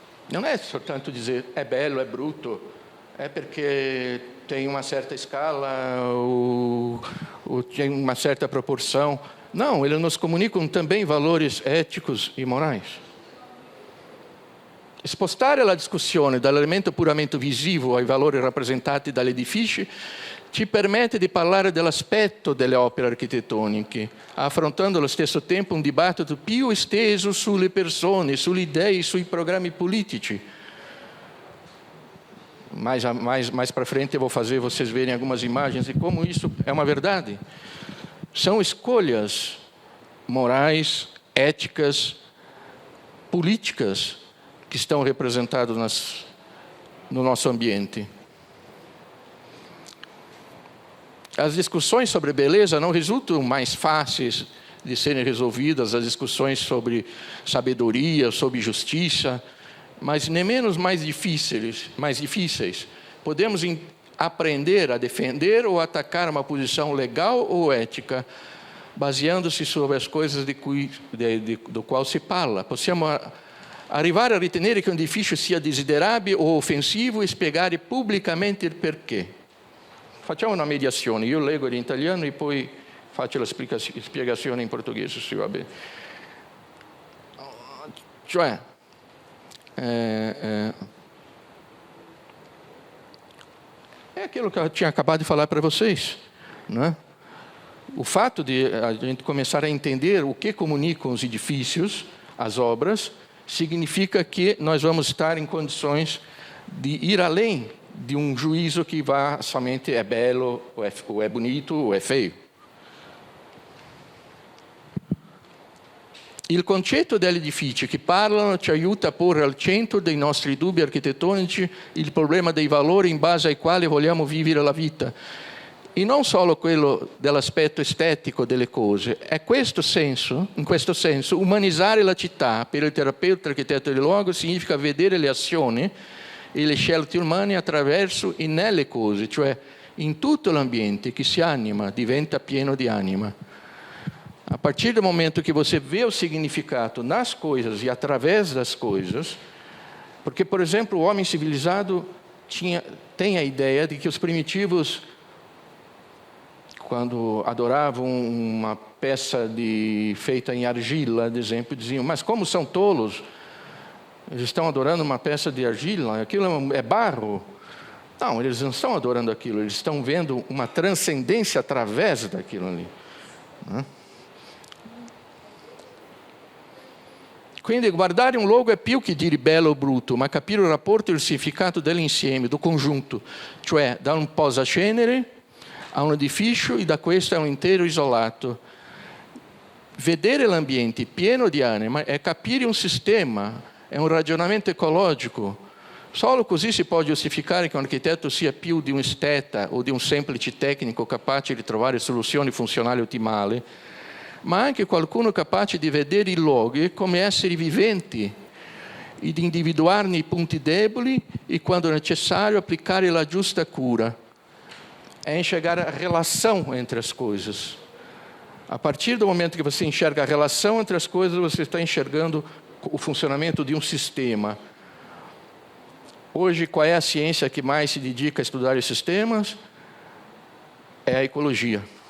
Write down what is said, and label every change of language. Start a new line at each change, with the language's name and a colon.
Portuguese: Não é soltanto dizer é belo, é bruto, é porque tem uma certa escala ou tem uma certa proporção. Não, eles nos comunicam também valores éticos e morais.
Italian: Spostare la discussione dall'elemento puramente visivo ai valori rappresentati dagli edifici ci permette di parlare dell'aspetto delle opere architettoniche, affrontando allo stesso tempo un dibattito più esteso sulle persone, sulle idee, sui programmi politici.
Portuguese: Mais para frente eu vou fazer vocês verem algumas imagens de como isso é uma verdade. São escolhas morais, éticas, políticas que estão representadas no nosso ambiente. As discussões sobre beleza não resultam mais fáceis de serem resolvidas, as discussões sobre sabedoria, sobre justiça, mas nem menos mais difíceis. Podemos aprender a defender ou atacar uma posição legal ou ética, baseando-se sobre as coisas do qual se parla.
Italian: Possiamo arrivare a ritenere che un edificio sia desiderabile o offensivo e spiegare pubblicamente il perché. Facciamo una mediazione, io leggo in italiano e poi faccio la spiegazione in portoghese, se va bene. Cioè,
Portuguese: é aquilo que eu tinha acabado de falar para vocês, né? O fato de a gente começar a entender o que comunicam os edifícios, as obras, significa que nós vamos estar em condições de ir além de um juízo que vá somente é belo, ou é bonito, ou é feio.
Italian: Il concetto dell'edificio che parlano ci aiuta a porre al centro dei nostri dubbi architettonici il problema dei valori in base ai quali vogliamo vivere la vita. E non solo quello dell'aspetto estetico delle cose. In questo senso, umanizzare la città per il terapeuta architetto del luogo significa vedere le azioni e le scelte umane attraverso e nelle cose, cioè in tutto l'ambiente che si anima, diventa pieno di anima.
Portuguese: A partir do momento que você vê o significado nas coisas e através das coisas, porque, por exemplo, o homem civilizado tem a ideia de que os primitivos, quando adoravam uma peça feita em argila, por exemplo, diziam, mas como são tolos, eles estão adorando uma peça de argila, aquilo é barro. Não, eles não estão adorando aquilo, eles estão vendo uma transcendência através daquilo ali.
Italian: Quindi guardare un luogo è più che dire bello o brutto, ma capire il rapporto e il significato dell'insieme, del conjunto, cioè da un posacenere a un edificio e da questo a un intero isolato. Vedere l'ambiente pieno di anima è capire un sistema, è un ragionamento ecologico. Solo così si può giustificare che un architetto sia più di un esteta o di un semplice tecnico capace di trovare soluzioni funzionali ottimali, ma anche qualcuno capace di vedere i luoghi come esseri viventi e di individuarne i punti deboli e, quando necessario, applicare la giusta cura.
Portuguese: É enxergar a relação entre as coisas. A partir do momento que você enxerga a relação entre as coisas, você está enxergando o funcionamento de um sistema. Hoje, qual é a ciência que mais se dedica a estudar os sistemas? É a ecologia.